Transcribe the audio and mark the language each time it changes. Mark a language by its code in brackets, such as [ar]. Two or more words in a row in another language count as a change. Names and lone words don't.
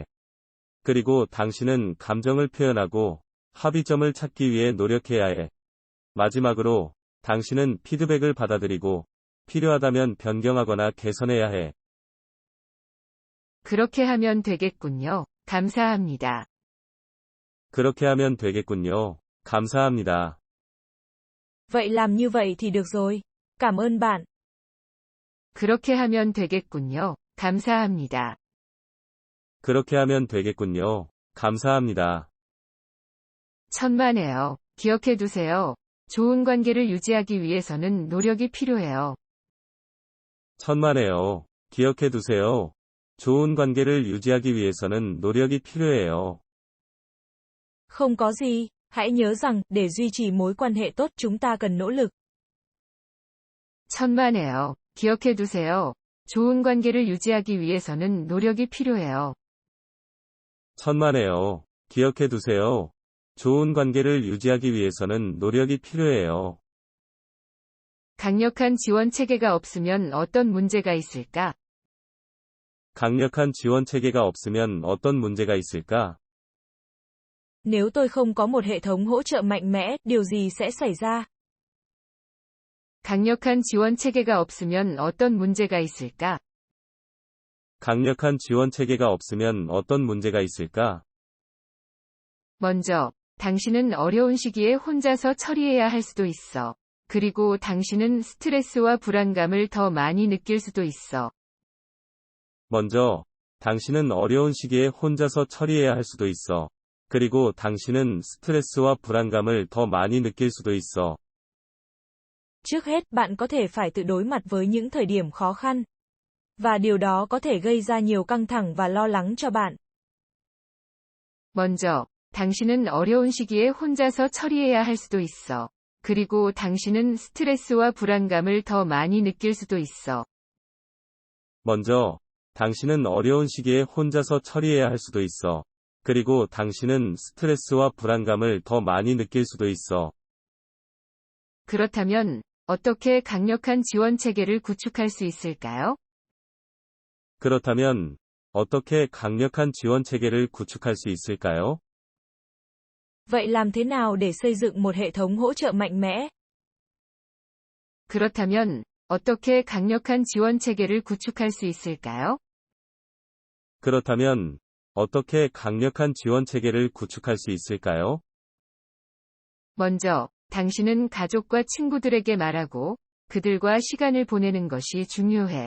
[ko] 그리고 당신은 감정을 표현하고, 합의점을 찾기 위해 노력해야 해. 마지막으로, 당신은 피드백을 받아들이고, 필요하다면 변경하거나 개선해야 해. 그렇게 하면 되겠군요. 감사합니다. 그렇게 하면 되겠군요. 감사합니다. [vi] Vậy làm như vậy thì được rồi. Cảm ơn bạn. [ko] 그렇게 하면 되겠군요. 감사합니다. 그렇게 하면 되겠군요. 감사합니다. 천만에요. 기억해 두세요. 좋은 관계를 유지하기 위해서는 노력이 필요해요. 천만에요. 기억해 두세요. 좋은 관계를 유지하기 위해서는 노력이 필요해요. [vi] Không có gì, hãy nhớ rằng, để duy trì mối quan hệ tốt chúng ta cần nỗ lực. [ko] 천만에요. 기억해 두세요. 좋은 관계를 유지하기 위해서는 노력이 필요해요. 천만에요. 기억해 두세요. 좋은 관계를 유지하기 위해서는 노력이 필요해요. 강력한 지원 체계가 없으면 어떤 문제가 있을까? 강력한 지원 체계가 없으면 어떤 문제가 있을까? [vi] Nếu tôi không có một hệ thống hỗ trợ mạnh mẽ, điều gì sẽ xảy ra? [ko] 강력한 지원 체계가 없으면 어떤 문제가 있을까? 강력한 지원 체계가 없으면 어떤 문제가 있을까? 먼저, 당신은 어려운 시기에 혼자서 처리해야 할 수도 있어. 그리고 당신은 스트레스와 불안감을 더 많이 느낄 수도 있어. 먼저, 당신은 어려운 시기에 혼자서 처리해야 할 수도 있어. 그리고 당신은 스트레스와 불안감을 더 많이 느낄 수도 있어. [vi] Trước hết bạn có thể phải tự đối mặt với những thời điểm khó khăn. Và điều đó có thể gây ra nhiều căng thẳng và lo lắng cho bạn. [ko] 먼저, 당신은 어려운 시기에 혼자서 처리해야 할 수도 있어. 그리고 당신은 스트레스와 불안감을 더 많이 느낄 수도 있어. 먼저, 당신은 어려운 시기에 혼자서 처리해야 할 수도 있어. 그리고 당신은 스트레스와 불안감을 더 많이 느낄 수도 있어. 그렇다면, 어떻게 강력한 지원 체계를 구축할 수 있을까요? 그렇다면, 어떻게 강력한 지원 체계를 구축할 수 있을까요? [vi] Vậy làm thế nào để xây dựng một hệ thống hỗ trợ mạnh mẽ? [ko] 그렇다면, 어떻게 강력한 지원 체계를 구축할 수 있을까요? 그렇다면, 어떻게 강력한 지원 체계를 구축할 수 있을까요? 먼저, 당신은 가족과 친구들에게 말하고, 그들과 시간을 보내는 것이 중요해.